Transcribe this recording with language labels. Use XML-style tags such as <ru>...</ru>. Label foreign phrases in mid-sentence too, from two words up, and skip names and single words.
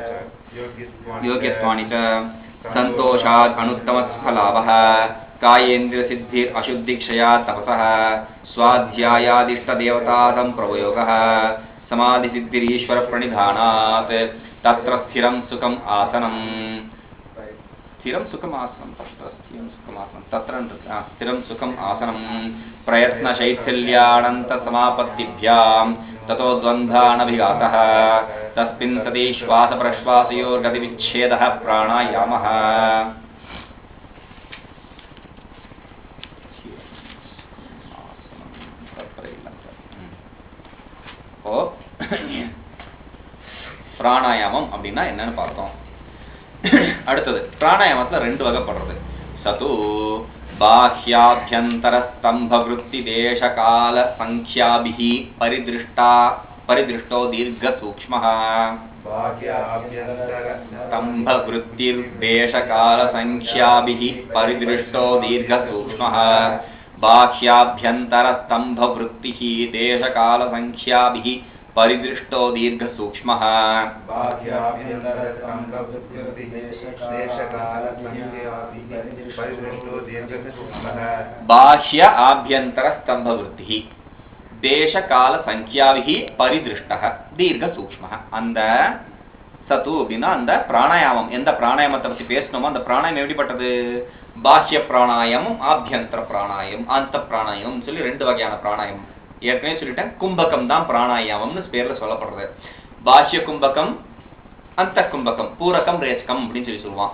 <sa>च सन्तोषात् अनुत्तमस्फलाभः कायेन्द्रियसिद्धिर् अशुद्धिक्षयात् तपसः स्वाध्यायादिष्टदेवतादं प्रयोगः समाधिसिद्धिरीश्वर प्रणिधानात् तत्र स्थिरं सुखम् आसनं स्थिरं सुखम् आसनं प्रयत्नशैथिल्यानन्तसमापत्तिभ्यां ततो द्वन्द्वानभिघातः तस्मिन् सति श्वासप्रश्वासयोर्गतिविच्छेदः प्राणायामः</sa> <ta>பிராணாயாமம் அப்படின்னா என்னன்னு பார்த்தோம். அடுத்தது பிராணாயாமத்துல ரெண்டு வகைப்படுறது.</ta> <sa>सतु बाह्याभ्यन्तर स्तम्भ वृत्ति देश काल संख्याभिः परिदृष्टो दीर्घ सूक्ष्मः. स्तम्भ वृत्तिर् देश काल संख्याभिः परिदृष्टो दीर्घ सूक्ष्मः. बाह्याभ्यंतर स्तंभ वृत्ति देश काल संख्याभिः परिदृष्टो दीर्घ सूक्ष्मः. बाह्य आभ्यंतर स्तंभ वृत्ति देश काल संख्याभिः परिदृष्टः दीर्घ सूक्ष्मः.</sa> <ta>அந்த சத்து அப்படின்னா அந்த பிராணாயாமம், எந்த பிராணாயாமத்தை பற்றி பேசணுமோ அந்த பிராணாயாமம் எப்படிப்பட்டது? பாஹ்ய பிராணாயாமம், ஆபியந்தர பிராணாயாமம், அந்த பிராணாயாமம் சொல்லி ரெண்டு வகையான பிராணாயாமம். ஏற்கனவே சொல்லிட்டேன், கும்பகம் தான் பிராணாயாமம்னு பேர்ல சொல்லப்படுறது. பாஹ்ய கும்பகம், அந்த கும்பகம், பூரகம் ரேச்சகம் அப்படின்னு சொல்லி சொல்லுவான்.</ta>